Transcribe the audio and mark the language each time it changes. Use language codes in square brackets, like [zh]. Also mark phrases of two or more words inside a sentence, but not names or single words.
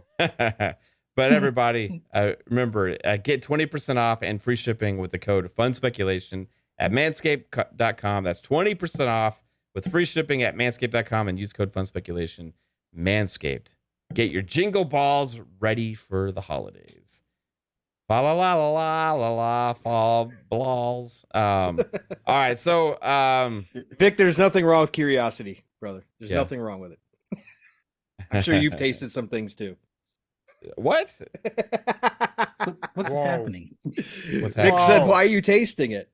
[en] But everybody, remember, get 20% off and free shipping with the code FUNSPECULATION at manscaped.com. That's 20% off with free shipping at manscaped.com and use code FUNSPECULATION. Manscaped. Get your jingle balls ready for the holidays. Fa la la la la la la fa balls. All right, so Vic, there's nothing wrong with curiosity, brother. There's Yeah. nothing wrong with it. I'm sure you've tasted some things too. what? What's Whoa. happening? What's Vic happening? said, "Why are you tasting it?"